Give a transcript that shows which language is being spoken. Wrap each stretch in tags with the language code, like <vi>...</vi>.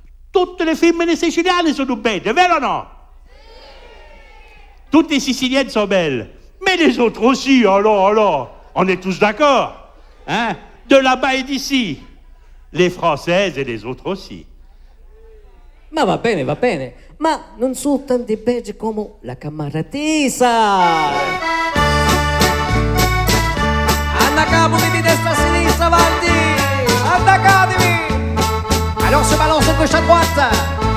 <fr>Toutes les</fr> <it>femmine siciliane sono belle, vero o no?</it> <fr>Toutes les Siciliennes sont belles, mais les autres aussi, alors, on est tous d'accord, hein? De là-bas et d'ici, les Françaises et les autres aussi.</fr> <it>Ma va bene, ma non sono tanti beggi come la Cammaratesa. Andacatevi di destra a sinistra, avanti, andacatevi.</it> <fr>Alors se balance gauche à droite.</fr>